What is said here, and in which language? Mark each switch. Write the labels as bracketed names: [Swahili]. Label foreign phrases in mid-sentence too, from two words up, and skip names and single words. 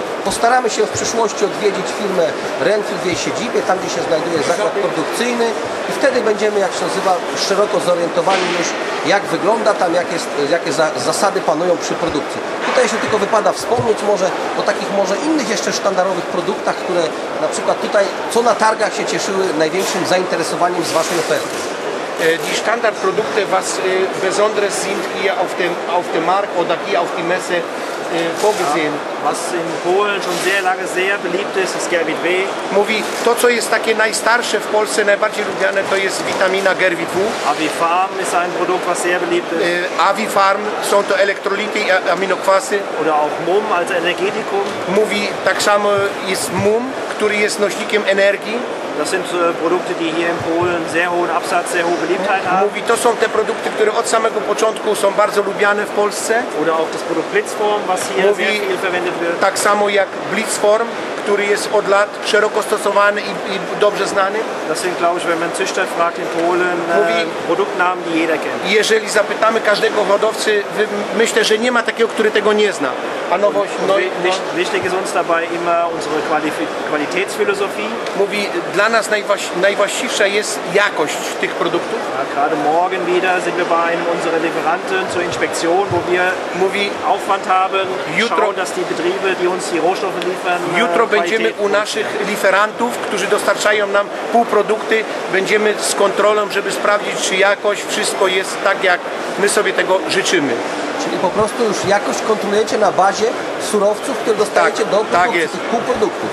[Polish] Postaramy się w przyszłości odwiedzić firmę Renfried w jej siedzibie, tam gdzie się znajduje zakład produkcyjny i wtedy będziemy, jak się nazywa, szeroko zorientowani już, jak wygląda tam, jakie zasady panują przy produkcji. Tutaj jeszcze tylko wypada wspomnieć może o takich innych jeszcze sztandarowych produktach, które na przykład tutaj, co na targach się cieszyły największym zainteresowaniem z waszej oferty. [German] Die Standardprodukte, was besonderes sind hier auf dem Markt oder hier auf die Messe, vorgesehen. Was in Polen schon sehr lange sehr beliebt ist, ist Gervit W. [Polish] Mówi, to co jest takie najstarsze w Polsce, najbardziej lubiane, to jest witamina Gervit W. [German] Avifarm ist ein Produkt, was sehr beliebt ist. [Polish] Avifarm, są to elektrolity i aminokwasy. [German] Oder auch MUM als Energetikum. [Polish] Mówi, tak samo jest MUM, który jest nośnikiem energii. [German] Das sind Produkte, die hier in Polen sehr hohen Absatz, sehr hohe Beliebtheit haben. [Polish] Mówi, to są te produkty, które od samego początku są bardzo lubiane w Polsce. [German] Oder auch das Produkt Blitzform, was hier [Polish] Mówi, [German] sehr viel verwendet wird. [Polish] tak samo jak Blitzform, który jest od lat szeroko stosowany i dobrze znany. [German] Das sind, glaube ich, wenn man Züchter fragt in Polen, Produktnamen, die jeder kennt. [Polish] Jeżeli zapytamy każdego hodowcy, myślę, że nie ma takiego, który tego nie zna. A nowość... [German] Wichtig ist uns dabei immer unsere Qualitätsphilosophie. [Polish] Mówi, dla nas najwłaściwsza jest jakość tych produktów. [German] Ja, gerade morgen wieder sind wir bei einem unserer Lieferanten zur Inspektion, wo wir Aufwand haben, schauen, dass die Betriebe, die uns die Rohstoffe liefern, [Polish] jutro będziemy u naszych liferantów, którzy dostarczają nam półprodukty. Będziemy z kontrolą, żeby sprawdzić, czy jakość, wszystko jest tak, jak my sobie tego życzymy. Czyli po prostu już jakość kontrolujecie na bazie surowców, które dostajecie do produkcji, tych półproduktów.